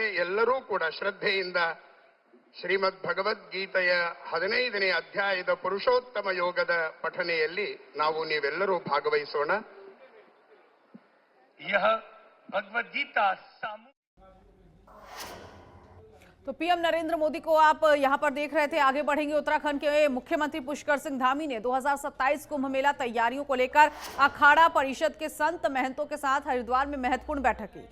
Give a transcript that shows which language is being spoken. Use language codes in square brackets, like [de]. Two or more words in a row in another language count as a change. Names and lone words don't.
[kn] ಎಲ್ಲರೂ ಕೂಡ ಶ್ರದ್ಧೆಯಿಂದ ಶ್ರೀಮದ್ ಭಗವದ್ಗೀತೆಯ 15ನೇ ಅಧ್ಯಾಯದ ಪುರುಷೋತ್ತಮ ಯೋಗದ ಪಠನೆಯಲ್ಲಿ ನೀವೆಲ್ಲರೂ ಭಾಗವಹಿಸೋಣ। [hi] यह भगवद गीता तो पीएम नरेंद्र मोदी को आप यहां पर देख रहे थे। आगे बढ़ेंगे, उत्तराखंड के मुख्यमंत्री पुष्कर सिंह धामी ने 2027 कुंभ मेला तैयारियों को लेकर अखाड़ा परिषद के संत महंतों के साथ हरिद्वार में महत्वपूर्ण बैठक की।